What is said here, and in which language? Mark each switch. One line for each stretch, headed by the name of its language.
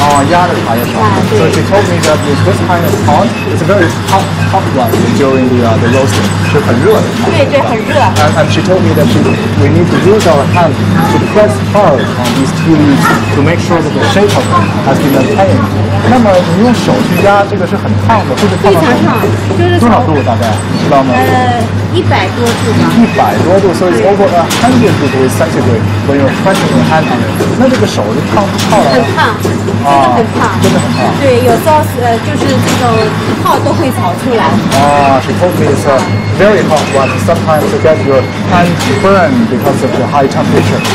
Chinese: 压着茶叶炒。
English: So she told me that with this kind of pot, it's a very hot one during the roasting.
Chinese: 是很热的。对，很热。
English: And she told me that we need to use our hand to press hard on these tea leaves to make sure that the shape of them has been maintained.
Chinese: 那么你用手去压，这个是很烫的，或者非常烫，就是多少度大概知道吗？100多度吧。 100多度，所以
English: over 100 degrees centigrade when you're pressing your hand on it.
Chinese: 那这个手是烫了。很烫，真的很烫。对，有时候就是这种泡都会炒出来。
English: She told me it's a very hot one. Sometimes you get your hand burned because of the high temperature.